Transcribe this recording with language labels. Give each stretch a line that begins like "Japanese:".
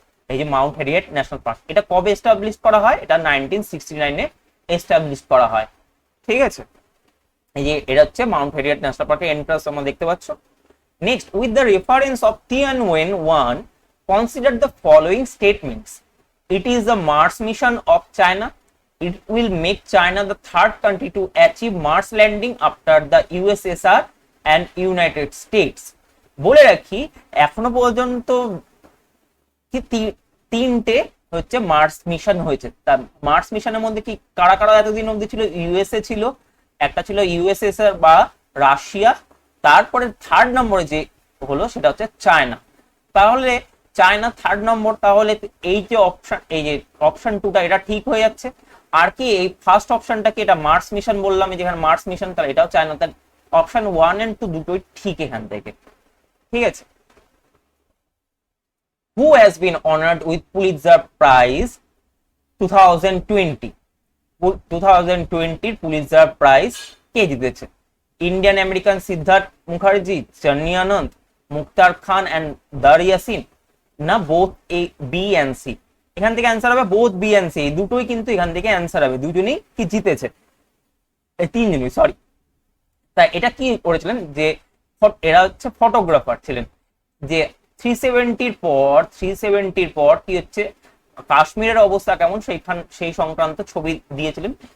Bangla: এই যে Mount Harriet national park, এটা কবে এস্টাবলিশ করা হয়? এটা 1969 এস্টাবলিশ করা হয়। ঠিক আছে, এই যে এটা হচ্ছে মাউন্ট হ্যারিয়েট ন্যাশনাল পার্কের এন্ট্রান্স তোমরা দেখতে পাচ্ছ।
English: Next, with the reference of Tianwen 1, consider the following statements. It is the Mars mission of China. It will make China the third country to achieve Mars landing after the USSR and United States.
Bangla: বলে রাখি এখনো পর্যন্ত কি তিনটে হচ্ছে Mars mission হয়েছে। তার Mars মিশনের মধ্যে কি কারা কারা এতদিন অবধি ছিল? ইউএসএ ছিল, একটা ছিল ইউএসএসআর বা রাশিয়া, তারপরে থার্ড নম্বরে যে হলো সেটা হচ্ছে চায়না। তাহলে চায়না থার্ড নম্বর, তাহলে এই যে অপশন, এই যে অপশন 2টা এটা ঠিক হয়ে যাচ্ছে। আর কি এই ফার্স্ট অপশনটা কি, এটা মার্স মিশন বললাম, যেখানে মার্স মিশন, তাহলে এটাও চায়না। তার অপশন 1 and 2 দুটোই ঠিক এখান থেকে। ঠিক আছে,
English: who has been honored with Pulitzer Prize 2020?
Bangla: 2020 Pulitzer prize কে জিতেছে? Indian American Siddharth Mukherjee, Channi Ananda, Muktar Khan and দারিয়াসিন, না both A B and see? এখান থেকে অ্যান্সার হবে বোথ বি এন্ড সি, দুটোই কিন্তু এখান থেকে অ্যান্সার হবে। দুজনেই কি জিতেছে, তিনজনই, সরি। তাই এটা কি করেছিলেন যে এরা হচ্ছে ফটোগ্রাফার ছিলেন, যে 370 পর কি হচ্ছে কাশ্মীরের অবস্থা কেমন সেই সংক্রান্ত ছবি দিয়েছিলেন।